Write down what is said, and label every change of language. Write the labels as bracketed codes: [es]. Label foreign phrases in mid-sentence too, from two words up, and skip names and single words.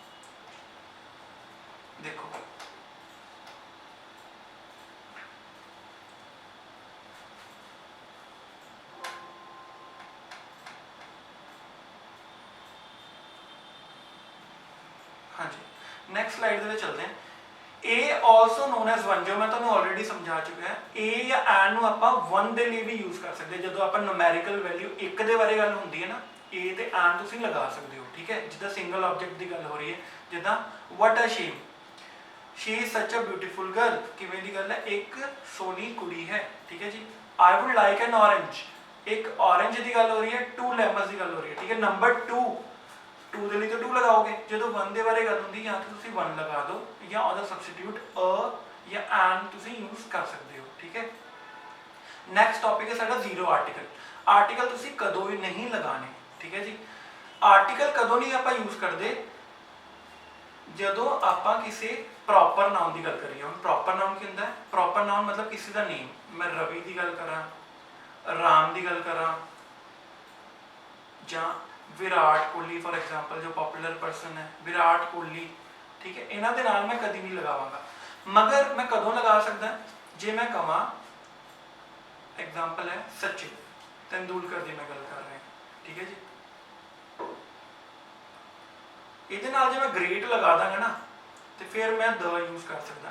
[pa] ਦੇਖੋ ਹਾਂਜੀ [en] next slide [pa] ਦੇ ਵਿੱਚ ਚੱਲਦੇ ਹਾਂ। [en] A also known as 1, [pa] ਜੋ ਮੈਂ ਤੁਹਾਨੂੰ ਆਲਰੇਡੀ ਸਮਝਾ ਚੁੱਕਿਆ। A ਜਾਂ ਐਨ ਨੂੰ ਆਪਾਂ 1 ਦੇ ਲਈ ਵੀ ਯੂਜ਼ ਕਰ ਸਕਦੇ ਹਾਂ। ਜਦੋਂ ਆਪਾਂ [en] numerical value [pa] 1 ਦੇ ਬਾਰੇ ਗੱਲ ਹੁੰਦੀ ਹੈ ਨਾ, A ਤੇ ਐਨ ਤੁਸੀਂ ਲਗਾ ਸਕਦੇ ਹੋ। ਠੀਕ ਹੈ, ਜਿੱਦਾਂ [en] single object [pa] ਦੀ ਗੱਲ ਹੋ ਰਹੀ ਹੈ, ਜਿੱਦਾਂ [en] what a shame, she is such a beautiful girl, [pa] ਕਿਵੇਂ ਦੀ ਗੱਲ ਹੈ? ਇੱਕ ਸੋਹਣੀ ਕੁੜੀ ਹੈ। ਠੀਕ ਹੈ ਜੀ। [en] I would like an orange, [pa] ਇੱਕ orange ਦੀ ਗੱਲ ਹੋ ਰਹੀ ਹੈ, 2 lemons ਦੀ ਗੱਲ ਹੋ ਰਹੀ ਹੈ। ਠੀਕ ਹੈ, ਨੰਬਰ 2 ਦੇ ਲਈ ਤਾਂ 2 ਲਗਾਓਗੇ। ਜਦੋਂ 1 ਦੇ ਬਾਰੇ ਗੱਲ ਹੁੰਦੀ ਜਾਂ ਤਾਂ ਤੁਸੀਂ 1 ਲਗਾ ਦਿਓ ਜਾਂ ਉਹਦਾ ਸਬਸਟੀਟਿਊਟ ਅ ਜਾਂ ਐਨ ਤੁਸੀਂ ਯੂਜ਼ ਕਰ ਸਕਦੇ ਹੋ। ਠੀਕ ਹੈ। [en] next topic [pa] ਹੈ ਸਾਡਾ [en] zero article. [pa] ਆਰਟੀਕਲ ਤੁਸੀਂ ਕਦੋਂ ਵੀ ਨਹੀਂ ਲਗਾਣੇ। ਠੀਕ ਹੈ ਜੀ। ਆਰਟੀਕਲ ਕਦੋਂ ਨਹੀਂ ਆਪਾਂ ਯੂਜ਼ ਕਰਦੇ? ਜਦੋਂ ਆਪਾਂ ਕਿਸੇ [en] proper noun [pa] ਦੀ ਗੱਲ ਕਰੀਏ। ਹੁਣ [en] proper noun [pa] ਕੀ ਹੁੰਦਾ ਹੈ? [en] proper noun [pa] ਮਤਲਬ ਕਿਸੇ ਦਾ ਨੇਮ। ਮੈਂ ਰਵੀ ਦੀ ਗੱਲ ਕਰਾਂ, ਰਾਮ ਦੀ ਗੱਲ ਕਰਾਂ ਜਾਂ ਵਿਰਾਟ ਕੋਹਲੀ [en] for example, [pa] ਜੋ [en] popular person [pa] ਹੈ ਵਿਰਾਟ ਕੋਹਲੀ। ਠੀਕ ਹੈ, ਇਨ੍ਹਾਂ ਦੇ ਨਾਲ ਮੈਂ ਕਦੀ ਨਹੀਂ ਲਗਾਵਾਂਗਾ। ਮਗਰ ਮੈਂ ਕਦੋਂ ਲਗਾ ਸਕਦਾ? ਜੇ ਮੈਂ ਕਹਾਂ ਐਗਜ਼ਾਂਪਲ ਹੈ ਸਚਿਨ ਤੇਂਦੁਲਕਰ ਦੀ ਮੈਂ ਗੱਲ ਕਰ ਰਿਹਾ। ਠੀਕ ਹੈ ਜੀ। ਇਹਦੇ ਨਾਲ ਜੇ ਮੈਂ ਗ੍ਰੇਟ ਲਗਾ ਦਾਂਗਾ ਨਾ ਤੋ ਫਿਰ ਮੈਂ ਦ ਯੂਜ਼ ਕਰ ਸਕਦਾ।